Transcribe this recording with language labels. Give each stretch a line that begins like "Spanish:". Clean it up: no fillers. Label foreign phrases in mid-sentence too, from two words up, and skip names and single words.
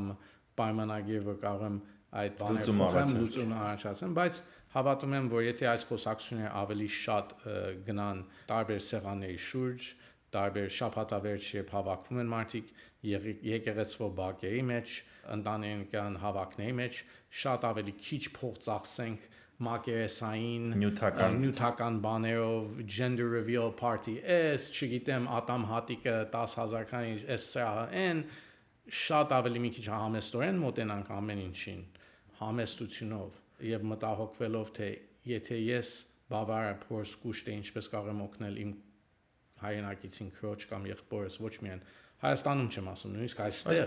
Armenian: պայմանագիր, որ կարող եմ այդ բաները լուծում առաջացնեմ, բայց հավատում եմ, որ եթե այս խոսակցությունները ավելի շատ գնան տարբեր սեղանների շուրջ, տարբեր շաբաթավերջ երբ հավաքվում են մարդիկ եկեղեցվո բակերի մեջ, ընտանեկան հավաքների մեջ, շատ ավելի քիչ փող ծախսենք մակերեսային նյութական բաներով,
English: gender reveal party,
Armenian: չգիտեմ, ատամ հատիկը 10,000 քանի, սա այն շատ ավելի մի քիչ համեստորեն մոտենանք ամեն ինչին, համեստությունով եւ մտահոգվելով թե եթե ես բավարար փորձ կուշտ է ինչպես կարող եմ օգնել իմ հայրենակիցին քրոջ կամ եղբորս ոչ միայն Հայաստանում չեմ ասում, նույնիսկ այստեղ